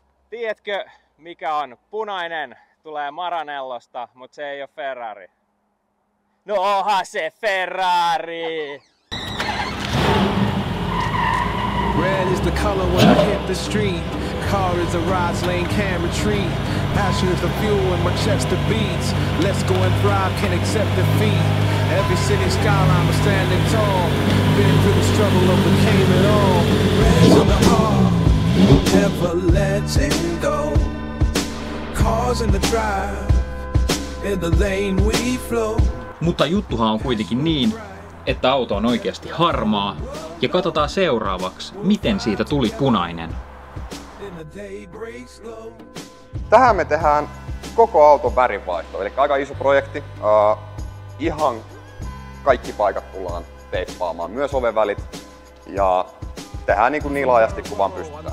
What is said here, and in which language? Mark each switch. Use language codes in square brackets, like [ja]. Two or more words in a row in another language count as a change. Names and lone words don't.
[fi] Tiedätkö, mikä on punainen? Tulee Maranellosta, mutta se ei ole Ferrari. No onhan se Ferrari! [en] Red is the color when I hit the street. Car is a rise lane, can retreat. Passion is the fuel and my chest the beats. Let's go and thrive, can't accept defeat. Every city skyline was standing tall. Been through the struggle, overcame it all. Red's in the heart, never letting go. Cars in the drive, in the lane we flow. [fi] Mutta juttuhan on kuitenkin niin, että auto on oikeasti harmaa, ja katsotaan seuraavaksi, miten siitä tuli punainen. Tähän me tehdään koko auton värinvaihto, eli aika iso projekti. Ihan kaikki paikat tullaan teippaamaan, myös ovenvälit, ja tehdään niin laajasti kuin vaan pystytään.